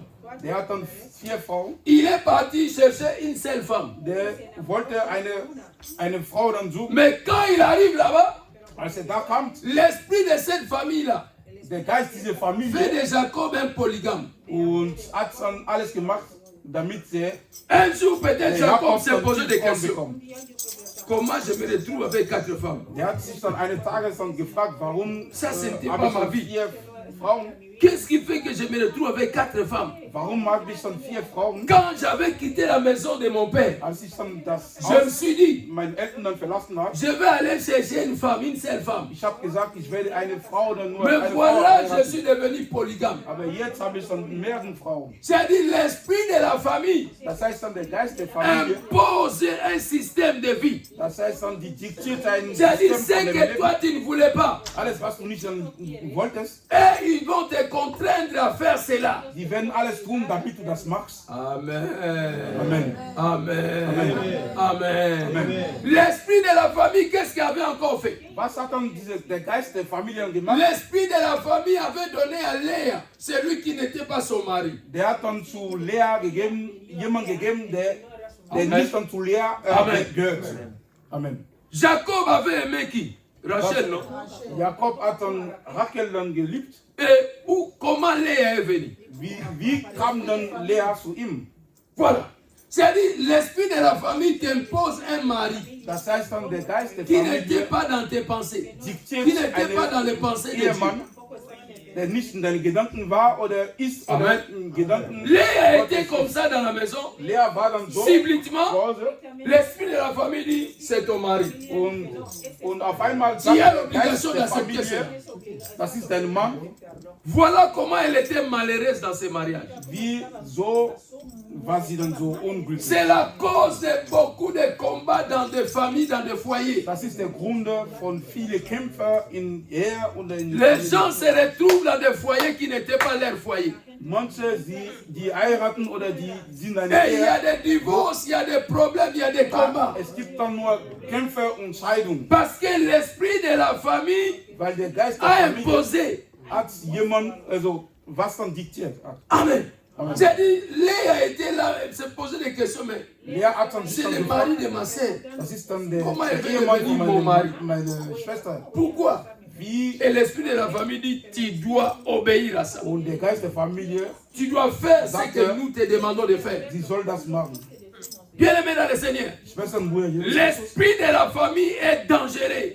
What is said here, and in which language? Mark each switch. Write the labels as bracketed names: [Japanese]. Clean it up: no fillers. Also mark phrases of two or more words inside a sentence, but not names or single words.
[German] Der hat dann 4 Frauen. [French] Il est parti chercher une seule femme. [German] Der wollte eine Frau dann suchen. [French] Mais quand il arrive là-bas, [German] Als da kam, [French] l'esprit de cette famille-là [German] der Geist dieser [French] fait [German] Familie [French] de Jacob un polygame. [German] und hat dann alles gemacht, damit der [French] Un jour, peut-être Jacob s'est [German] dann [French] posé des [German] 4 Frauen [French] questions. [German] bekommt. [French] Comment je me retrouve avec 4 femmes? [German] Der hat sich dann eines Tages dann gefragt, warum [French] Ça, c'était [German] habe [French] pas [German] ich [French] ma [German] dann [French] vie. [German] 4 Frauen? [French] Qu'est-ce qui fait que je me retrouve avec 4 femmes? [German] Warum habe ich dann 4 Frauen? [French] Quand j'avais quitté la maison de mon père, [German] Als ich dann das [French] je me [German] Haus [French] suis dit, [German] meinen Eltern dann verlassen habe, [French] je vais aller chercher une femme, une seule femme. [German] ich habe gesagt, ich werde eine Frau oder nur [French] Mais [German] eine Frau [French] voilà, je [German] heiraten. [French] suis devenu polygame. [German] Aber jetzt habe ich dann mehrere Frauen. [French] C'est-à-dire l'esprit de la famille [German] Das heißt dann, der Geist der Familie, [French] impose un système de vie. [German] das heißt dann, die diktiert ein [French] C'est-à-dire [German] System [French] ce [German] von dem [French] que toi [German] Leben. [French] tu ne voulais pas. [German] Alles, was du nicht dann wolltest, [French] Et ils vont te contraindre à faire cela. [German] die werden alles tun, damit du das machst. Amen. Amen. Amen. Amen. [French] L'esprit de la famille, qu'est-ce qu'il avait encore fait? [German] Was hat dann der Geist der Familie gemacht? [French] L'esprit de la famille avait donné à Léa, celui qui n'était pas son mari. [German] Der hat dann zu Lea gegeben, jemand gegeben, der Amen. nicht dann zu Lea Amen. gehört. Amen. [French] Jacob avait aimé qui? Rachel, non? [German] Jakob hat dann Rachel dann geliebt. [French] Et comment Léa est venue? [German] Wie kam dann Lea zu ihm? [French] Voilà. C'est-à-dire, l'esprit de la famille t'impose un mari [German] Das heißt dann, der Geist der [French] qui n'était [German] Familie [French] pas dans tes pensées, [German] diktiert [French] qui n'était pas dans les [German] einen [French] pensées de Dieu. [German] Ehemann, der nicht in deinen Gedanken war oder ist oder Amen. in Gedanken. [French] Léa était comme ça dans la maison. [German] Lea war dann so [French] Subitement, [German] zu Hause [French] l'esprit de la famille dit, c'est ton mari. [German] und auf einmal [French] Tu [German] sagt [French] as [German] der Geist [French] l'obligation [German] der [French] d'accepter cela. [German] Familie, das ist dein Mann. [French] Voilà comment elle était malheureuse dans ce mariage. [German] Wieso war sie dann so unglücklich? [French] C'est la cause de beaucoup de combats dans des familles, dans des foyers. [German] Das ist der Grund von vielen Kämpfen in Ehe und in [French] Les gens se retrouvent dans des foyers qui n'étaient pas leur foyer. [German] Manche, die heiraten oder die sind eine [French] Et il y a [German] Ehe. [French] des divorces, il y a des problèmes, il y a des combats. [German] Es gibt dann nur Kämpfe und Scheidungen, [French] Parce que l'esprit de la famille [German] weil der Geist der [French] a [German] Familie [French] imposé. [German] hat jemand, also was dann diktiert hat. Amen. [French] J'ai dit, Léa était là, elle se posait des questions, mais [German] Lea hat dann sich [French] c'est [German] dann [French] le [German] gefragt, [French] mari de ma sœur. [German] das ist dann der [French] Comment elle veut [German] Ehemann [French] devenir [German] von [French] mon mari? [German] meine Schwester. [French] Pourquoi? [German] Wie [French] Et l'esprit de la famille dit, tu dois obéir à ça. [German] und der Geist der Familie, [French] Tu dois faire ce [German] Danke. [French] que nous te demandons de faire. [German] sie soll das machen. [French] Bien-aimé dans le Seigneur, [German] Schwestern, Brüder, [French] l'esprit de la famille est dangereux.